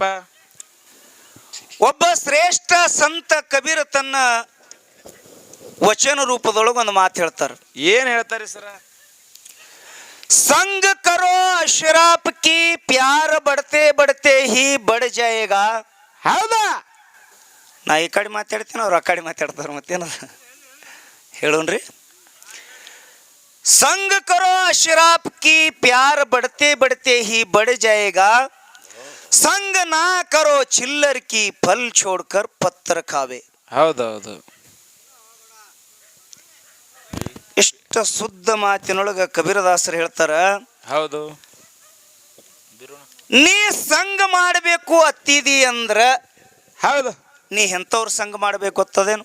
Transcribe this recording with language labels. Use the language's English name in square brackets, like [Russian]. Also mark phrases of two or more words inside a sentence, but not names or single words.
[Kannada] ಒಬ್ಬ ಶ್ರೇಷ್ಠ ಸಂತ ಕಬೀರ ತನ್ನ ವಚನ ರೂಪದೊಳಗೆ ಒಂದು ಮಾತು ಹೇಳ್ತಾರೆ. ಏನ್ ಹೇಳ್ತಾರಿ ಸರ? [Hindi] संग करो अशराफ की प्यार बढ़ते बढ़ते ही बढ़ जाएगा. [Kannada] ಹೌದಾ? ನಾ ಈ ಕಡೆ ಮಾತಾಡ್ತೀನಿ, ಅವ್ರು ಆ ಕಡೆ ಮಾತಾಡ್ತಾರೆ. ಮತ್ತೇನದ ಹೇಳೋನ್ರಿ. [Hindi] संग करो अशराफ की प्यार बढ़ते बढ़ते ही बढ़ जाएगा. संग ना करो चिल्लर की फल छोड़कर पत्थर खावे. [Kannada] ಹೌದೌದು. ಇಷ್ಟ ಶುದ್ಧ ಮಾತಿನೊಳಗ ಕಬೀರದಾಸರು ಹೇಳ್ತಾರ. ಹೌದು. ನೀ ಸಂಘ ಮಾಡಬೇಕು ಅತ್ತಿದಿ ಅಂದ್ರ ಹೌದು. ನೀ ಎಂತವ್ರ ಸಂಘ ಮಾಡಬೇಕು ಅತ್ತದೇನು?